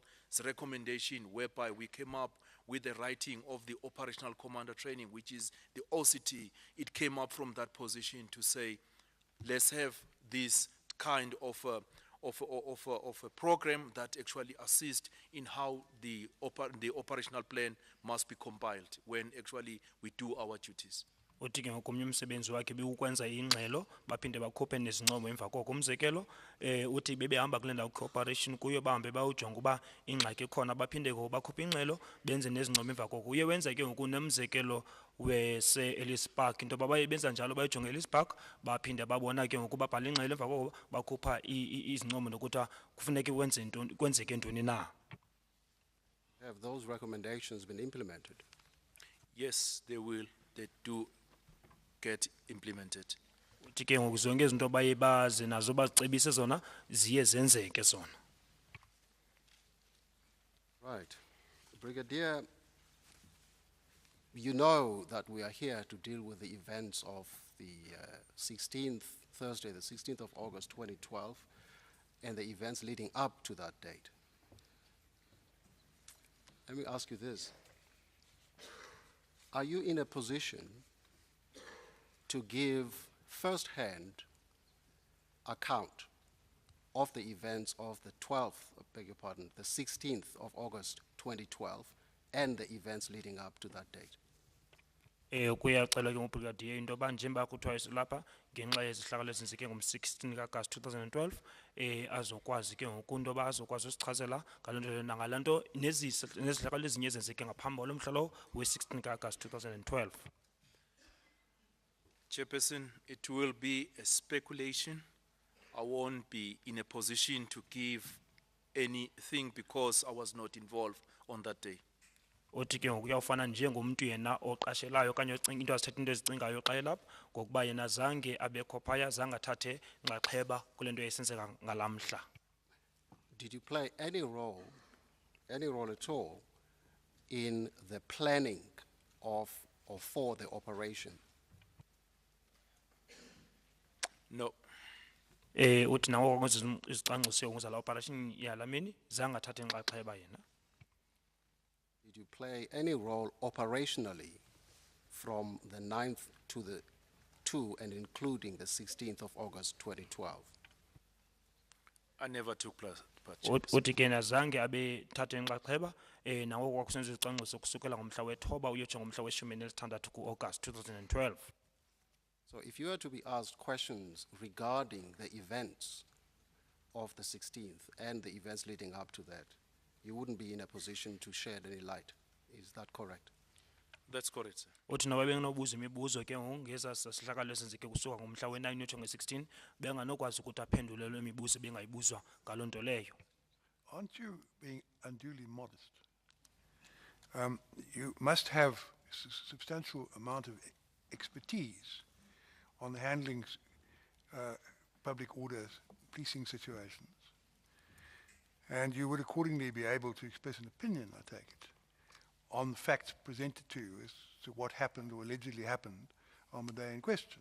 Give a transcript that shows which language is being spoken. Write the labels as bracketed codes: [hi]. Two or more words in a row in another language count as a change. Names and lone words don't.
[en] It's a recommendation whereby we came up with the writing of the Operational Commander Training, which is the OCT. It came up from that position to say, let's have this kind of a program that actually assists in how the operational plan must be compiled when actually we do our duties. [xh] Uthi ke ngoku omnye umsebenzi wakhe bekukwenza ingxelo baphinde bakhuphe nezincomo emva koko umzekelo uthi bebehamba kule ndawo cooperation kuyo bahambe bawujonga uba ingxaki ekhona baphinde ke bakhuphe ingxelo benze nezincomo emva koko uye wenza ke ngoku nomzekelo wese-Ellis Park into yoba baye benza njalo bayijonge Ellis Park baphinde babona ke ngoku babhala ingxelo emva koko bakhupha izincomo nokuthi kufuneka kwenzeke ntoni na. [en] Have those recommendations been implemented? Yes, they will. They do get implemented. [xh] Uthi ke ngoku zonke izinto baye baze nazo bazicebise zona ziye zenzeke zona. [en] Right. Brigadier, you know that we are here to deal with the events of the Thursday, the 16th of August 2012, and the events leading up to that date. Let me ask you this. Are you in a position to give first-hand account of the events of the 16th of August 2012 and the events leading up to that date? [xh] Kuyacela ke ngobrigadier into yoba njengoba kuthiwa isilapha ngenxa yezihlakalo ezenzeke ngom-16 kaAgasti 2012 azokwazi ke ngoku into yoba azokwazi usichazela ngaloo nto leyo nangalaa nto nezihlakalo ezinye ezenzeke ngaphambi kwalo mhla lowo we-16 kaAgasti 2012. [en] Chairperson, it will be a speculation. I won't be in a position to give anything because I was not involved on that day. [xh] Uthi ke ngoku uyawufana njengomntu yena oqashelayo okanye ocinga into azithetha into ezicingayo xa elapha ngokuba yena zange abekho phaya zange athathe nxaxheba kule nto yayisenzeka ngalaa mhla. [en] Did you play any role at all in the planning of or for the operation? No. [xh] uthi nawo kwenza izicwangciso ngozala operation yalamini zange athathe inxaxheba yena. [en] Did you play any role operationally from the 9th to and including the 16th of August 2012? I never took part. [xh] Uthi ke nazange abe thathe inxaxheba nawo kwakusenza izicwangciso kusukela ngomhla we-9 uyotsho ngomhla we-16 ku-August 2012. [en] So if you were to be asked questions regarding the events of the 16th and the events leading up to that, you wouldn't be in a position to shed any light. Is that correct? That's correct, sir. [xh] Uthi noba benginobuza imibuzo ke ngeza sihlakalo esenzeke kusuka ngomhla we-9 uyotsho nge-16 benganokwazi ukuthi aphendule le mibuzo bengayibuzwa ngaloo nto leyo. [en] Aren't you being unduly modest? You must have substantial amount of expertise on the handling public orders, policing situations. And you would accordingly be able to express an opinion, I take it, on the facts presented to you as to what happened or allegedly happened on the day in question.